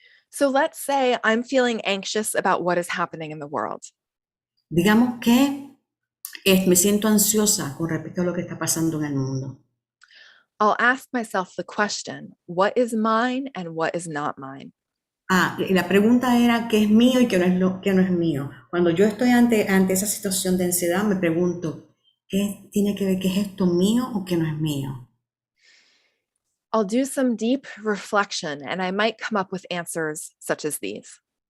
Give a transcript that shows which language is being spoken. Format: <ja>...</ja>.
<en>So let's say I'm feeling anxious about what is happening in the world.</en> <es>Digamos que me siento ansiosa con respecto a lo que está pasando en el mundo.</es> <en>I'll ask myself the question, what is mine and what is not mine?</en> <es>Y la pregunta era, ¿qué es mío y qué no es mío? Cuando yo estoy ante esa situación de ansiedad, me pregunto, ¿qué tiene que ver? ¿Qué es esto mío o qué no es mío?</es> <en>I'll do some deep reflection and I might come up with answers such as these.</en>